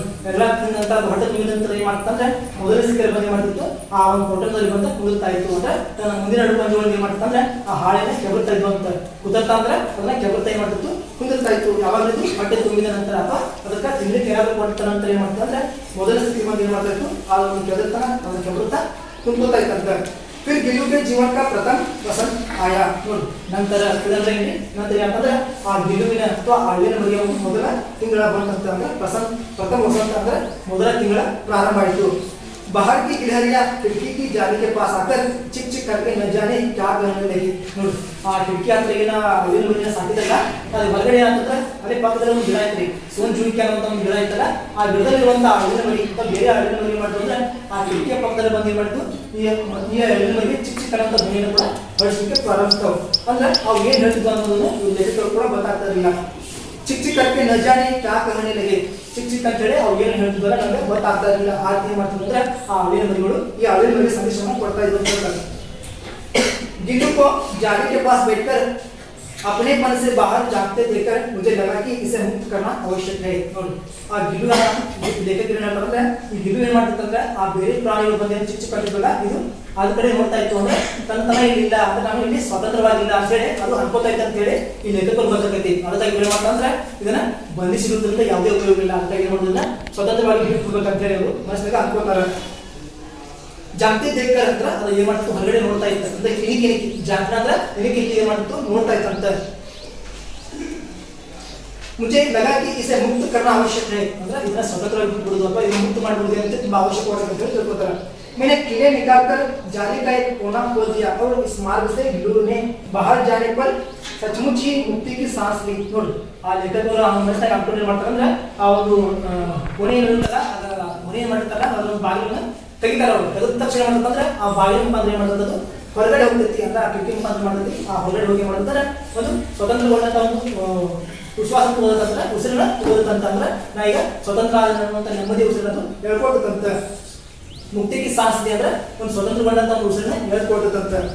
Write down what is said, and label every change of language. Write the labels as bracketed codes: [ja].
[kn] ಎಲ್ಲ ನಂತರ ಹೊಟ್ಟೆ ತುಂಬಿದ ನಂತರ ಏನ್ ಮಾಡ್ತಂದ್ರೆ ಮೊದಲ ಸಿಕ್ಕರೆ ಬಂದು ಏನ್ ಮಾಡ್ತಿತ್ತು, ಆ ಒಂದು ಹೊಟ್ಟೆದಲ್ಲಿ ಬಂದ ಕುದುರ್ತಾ ಇತ್ತು. ಅಂದ್ರೆ ತನ್ನ ಮುಂದಿನ ಎರಡು ಪಂಜಗಳನ್ನು ಏನ್ ಮಾಡ್ತಂದ್ರೆ ಆ ಹಾಳೆನ ಕೆಬರ್ತಾ ಇದ್ವು ಅಂತ. ಕುದುರ್ತಾ ಅಂದ್ರೆ ಅದನ್ನ ಕೆಬರ್ತಾ ಏನ್ ಮಾಡ್ತಿತ್ತು, ಕುದುರ್ತಾ ಇತ್ತು. ಯಾವಾಗಲೂ ಹೊಟ್ಟೆ ತುಂಬಿದ ನಂತರ ಅಥವಾ ಅದಕ್ಕೆ ತಿನ್ಲಿಕ್ಕೆ ಏನಾದ್ರು ಕೊಟ್ಟ ನಂತರ ಏನ್ ಮಾಡ್ತಂದ್ರೆ ಮೊದಲ ಸ್ಥಿತಿ ಬಂದು ಏನ್ ಮಾಡ್ತಾ ಇತ್ತು, ಆ ಒಂದು ಕೆದರ್ತಾನ ಅದನ್ನ ಕೆಬರ್ತಾ ಕುಂತ್ಕೊತಾ ಇತ್ತಂತ. [hi] फिर गिल्लू के जीवन का प्रथम वसंत आया. [kn] ನೋಡಿ, ನಂತರ ನಂತರ ಏನಂದ್ರೆ ಆ ಗಿಲ್ಲುವಿನ ಅಥವಾ ಹಳ್ಳಿನ ಮರಿಯ ಮೊದಲ ತಿಂಗಳ ಬಂದಂತ ಅಂದ್ರೆ ಪ್ರಥಮ ವಸಂತ ಅಂದ್ರೆ ಮೊದಲ ತಿಂಗಳ ಪ್ರಾರಂಭ ಆಯಿತು. [hi] बाहर की गिलहरियां खिड़की की जाली के पास आकर चिक चिक करके न जाने क्या कहने लगी. [kn] ನೋಡಿ, ಆ ಕಿಟಕಿ ಹತ್ರ ಏನ ಹಳ್ಳಿನ ಮರಿನ ಸಾಕಿದಾಗ ಅದು ಹೊರಗಡೆ ಏನಂತಂದ್ರೆ ಅದೇ ಪಕ್ಕದಲ್ಲಿ ಒಂದು ಗಿಡ ಐತ್ರಿ, ಸೋನ್ ಜುಳಿಕೆ ಅನ್ನುವಂತ ಒಂದು ಗಿಡ ಐತಲ್ಲ, ಆ ಗಿಡದಲ್ಲಿರುವಂತ ಹಳ್ಳಿನ ಮರಿ ಅಥವಾ ಬೇರೆ ಹಳ್ಳಿನ ಮರಿ ಮಾಡಿದ್ರೆ ಆ ಕಿಟಕಿಯ ಪಕ್ಕದಲ್ಲಿ ಬಂದು ಏನ್ ಮಾಡಿತು, ಈ ಹಳ್ಳಿನ ಮರಿಗೆ ಚಿಕ್ ಚಿಕ್ ಅನ್ನುವಂತ ಧ್ವನಿಯನ್ನು ಕೂಡ ಹೊರಡಿಸಲಿಕ್ಕೆ ಪ್ರಾರಂಭಿಸ್ತವು. ಅಂದ್ರೆ ಅವು ಏನ್ ಹೇಳ್ತಿದ್ವು ಅನ್ನೋದನ್ನು ಇವ್ರ ಲೇಖಕರು ಕೂಡ ಗೊತ್ತಾಗ್ತಾ ಇರಲಿಲ್ಲ. [hi] ಚಿಕ್ ಚಿಕ್ करके न जाने क्या कहने लगे. [kn] ಚಿಕ್ ಚಿಕ್ ಅಂತ ಹೇಳಿ ಅವ್ರು ಏನು ಹೇಳ್ತಿದ್ದಾರೆ ನಮಗೆ ಗೊತ್ತಾಗ್ತಾ ಇರಲಿಲ್ಲ. ಆ ರೀತಿ ಮಾಡ್ತಿದ್ರೆ ಆ ಹಳ್ಳಿನ ಮರಿಗಳು ಈ ಹಳ್ಳಿನ ಮರಿಗೆ ಸಂದೇಶವನ್ನು ಕೊಡ್ತಾ ಇದ್ರು. [hi] गिल्लू को जाली के पास बैठकर अपने मन से बाहर झांकते देखकर मुझे लगा कि इसे मुक्त करना आवश्यक है. [kn] ನೋಡಿ, ಆ ಗಿಲ್ಲು ಲೇಖಕರು ಏನ್ ಹೇಳ್ತಾರೆ, ಈ ಗಿಲ್ಲು ಏನ್ ಮಾಡ್ತಿರ್ತಂದ್ರೆ ಆ ಬೇರೆ ಪ್ರಾಣಿಗಳು ಬಂದ ಚಿಕ್ಕ ಚಿಕ್ಕ ಕಟ್ಟಿದ್ವಲ್ಲ ಇದು ಅದ ಕಡೆ ನೋಡ್ತಾ ಇತ್ತು. ಅಂದ್ರೆ ತನ್ನ ಇಲ್ಲ ಅಂತ ನಾವು ಇಲ್ಲಿ ಸ್ವತಂತ್ರವಾಗಿಲ್ಲ ಅಂತ ಹೇಳಿ ಅದು ಅನ್ಕೋತಾ ಇತ್ತು ಅಂತ ಹೇಳಿ ಈ ಲೇಖಕರು ಗೊತ್ತಾಗೈತಿ. ಅದಕ್ಕಾಗಿ ಏನ್ ಮಾಡ್ತಾರೆ ಇದನ್ನ ಬಂಧಿಸಿರುವುದರಿಂದ ಯಾವುದೇ ಉಪಯೋಗ ಇಲ್ಲ. ಅದಕ್ಕಾಗಿ ಏನ್ ಮಾಡೋದಿಲ್ಲ, ಸ್ವತಂತ್ರವಾಗಿ ಬಿಟ್ಬಿಡ್ಬೇಕಂತ ಹೇಳಿ ಅವರು ಮನಸ್ಸಿನಾಗ ಅನ್ಕೋತಾರೆ. ಜಾಗೃತಿ ದೇಖಕರ್ ಅಂದ್ರೆ ಅದು ಏನ್ ಮಾಡ್ತು, ಹೊರಗಡೆ ನೋಡ್ತಾ ಇತ್ತು. ಅಂದ್ರೆ ಇನಿಕಿ ಜಾಗೃತ ಅಂದ್ರೆ ಇನಿಕಿ ಏನ್ ಮಾಡ್ತು, ನೋಡ್ತಾ ಇತ್ತಂತ. [hi] मुझे लगा कि इसे मुक्त करना आवश्यक है. [kn] ಅಂದ್ರೆ ಇದನ್ನ ಸ್ವತಂತ್ರವಾಗಿ ಬಿಟ್ಬಿಡೋದು ಅಥವಾ ಇದನ್ನ ಮುಕ್ತ ಮಾಡಿಬಿಡೋದು ಅಂತ ತುಂಬಾ ಅವಶ್ಯಕವಾಗಿದೆ ಅಂತ ತಿಳ್ಕೊತಾರೆ. [hi] मैंने कीड़े निकालकर जाली का एक कोना खोल दिया और इस मार्ग से गिल्लू ने बाहर जाने पर सचमुच ही मुक्ति की सांस ली. [kn] ನೋಡಿ, ಆ ಲೇಖಕರು ಆ ಮನಸ್ಸಿನಾಗ ಅನ್ಕೊಂಡು ಏನ್ ಮಾಡ್ತಾರೆ ಅಂದ್ರೆ ಆ ಒಂದು ಕೊನೆ ಇರುತ್ತಲ್ಲ ಅದರ ಕೊನೆ ಏನ್ ಮಾಡ್ತಾರಲ್ಲ ಅದರ ಬಾಗಿಲನ್ನ ತೆಗಿತಾರ. ಅವರು ತೆಗೆದ ತಕ್ಷಣ ಮಾಡ್ತಂದ್ರೆ ಆ ಬಾಗಿಲ ಮುಖಾಂತರ ಏನ್ ಮಾಡ್ತದ್ದು ಹೊರಗಡೆ ಹೋಗ್ತೈತಿ. ಅಂದ್ರೆ ಆ ಕಿಟಕಿ ಮುಖಾಂತರ ಮಾಡ್ತೈತಿ. ಆ ಹೊರಗಡೆ ಹೋಗಿ ಮಾಡ್ತಾರೆ ಒಂದು ಸ್ವತಂತ್ರಗೊಂಡಂತ ಒಂದು ವಿಶ್ವಾಸ ತಗೋದಂದ್ರೆ ಉಸಿರನ್ನ ತಗೋದಂತಂದ್ರೆ ನಾ ಈಗ ಸ್ವತಂತ್ರ ಆದಂತ ನೆಮ್ಮದಿ ಉಸಿರನ್ನು ಹೇಳ್ಕೊಡ್ತಂತ. ಮುಕ್ತಿಗೆ ಸಾಹಸ ಅಂದ್ರೆ ಒಂದು ಸ್ವತಂತ್ರಗೊಂಡಂತ ಒಂದು ಉಸಿರನ್ನ ಹೇಳ್ಕೊಡ್ತಂತ.